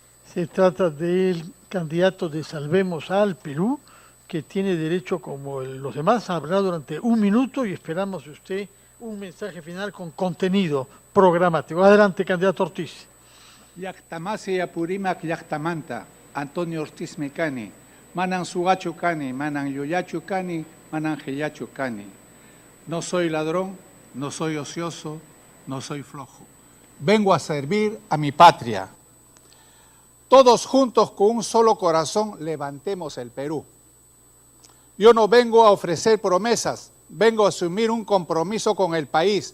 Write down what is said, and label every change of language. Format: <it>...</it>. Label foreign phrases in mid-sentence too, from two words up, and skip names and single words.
<es>Se trata del candidato de Salvemos al Perú, que tiene derecho, como los demás, a hablar durante 1 minuto y esperamos de usted un mensaje final con contenido programático. Adelante, candidato Ortiz.</es> <qu>Llaqtamasi Apurimac Llaqtamanta, Antonio Ortiz Mecani, Manan Sugachu Cani, Manan Yuyachu Cani, Manan Geyachu Cani.</qu> <es>No soy ladrón, no soy ocioso, no soy flojo. Vengo a servir a mi patria. Todos juntos con un solo corazón levantemos el Perú. Yo no vengo a ofrecer promesas, vengo a asumir un compromiso con el país.</es>